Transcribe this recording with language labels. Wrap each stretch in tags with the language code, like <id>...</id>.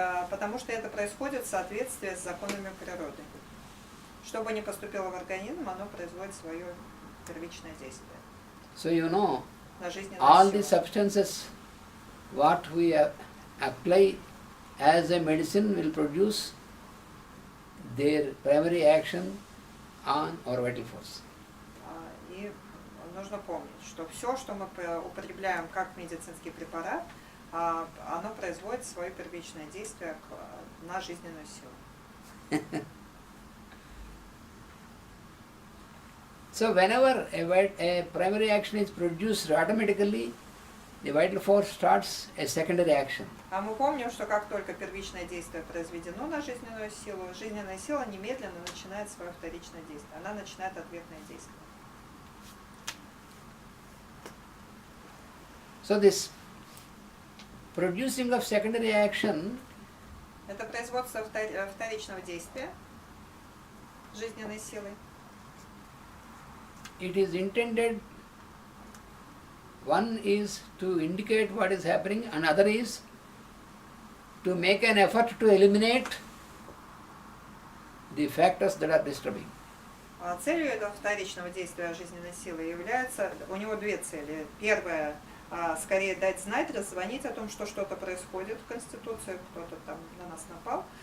<ru>Потому что это происходит в соответствии с законами природы. Что бы ни поступило в организм, оно производит свое первичное действие.</ru> <en>So you know,</en> <ru>На жизненную</ru> <en>all</en> <ru>силу.</ru> <en>the substances what we apply as a medicine will produce their primary action on our vital force.</en> <ru>И нужно помнить, что все, что мы употребляем как медицинский препарат, оно производит свое первичное действие на жизненную силу.</ru> <en>So whenever a primary action is produced, automatically the vital force starts a secondary action.</en> <ru>А мы помним, что как только первичное действие произведено на жизненную силу, жизненная сила немедленно начинает свое вторичное действие. Она начинает ответное действие.</ru> <en>So this producing of secondary action</en> <ru>Это производство вторичного действия жизненной силой.</ru> <en>it is intended, one is to indicate what is happening, another is to make an effort to eliminate the factors that are disturbing.</en> <ru>Целью этого вторичного действия жизненной силы является, у него две цели. Первая, скорее дать знать, раззвонить о том, что что-то происходит в Конституции, кто-то там на нас напал.</ru>